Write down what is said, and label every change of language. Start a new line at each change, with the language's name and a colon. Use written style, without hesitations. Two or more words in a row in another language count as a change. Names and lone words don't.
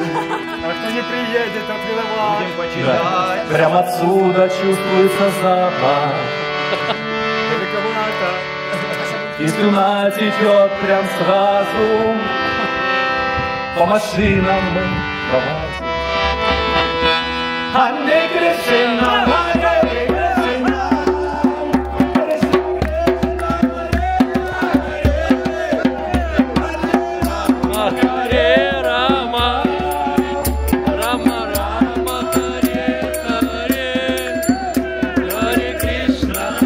Russian: А кто не приедет, тот виноват. Будем почитать. Да. Прямо отсюда чувствуется запах. Далековато. И слюна течет прям сразу. По машинам мы проводим.
Sanskrit: हरे कृष्ण हरे कृष्ण, हरे राम राम राम हरे हरे हरे कृष्ण,